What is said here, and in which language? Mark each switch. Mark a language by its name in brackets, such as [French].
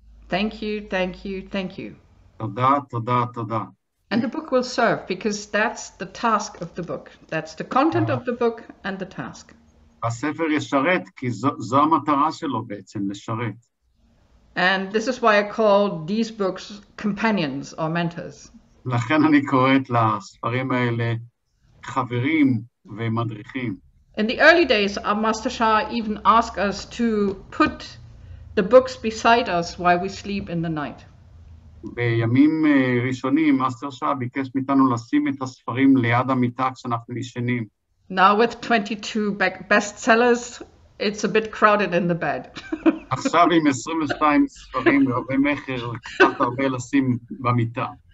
[English] Thank you, thank you, thank you. [Hebrew] תודה, תודה, תודה. [English] And the book will serve because that's the task of the book. That's the content of the book and the task. [Hebrew] הספר ישרת, כי זו המטרה שלו בעצם, לשרת. [English] And this is why I call these books companions or mentors. [Hebrew] לכן אני קוראת לספרים האלה חברים ומדריכים. [English] In the early days, our Master Shah even asked us to put the books beside us while we sleep in the night. [Hebrew] בימים ראשונים, מאסטר שעה ביקש מאיתנו לשים את הספרים ליד המיטה כשאנחנו ישנים. [English] Now with 22 bestsellers, it's a bit crowded in the bed. [Hebrew] עכשיו עם 22 ספרים והרבה מחר, קצת הרבה לשים במיטה.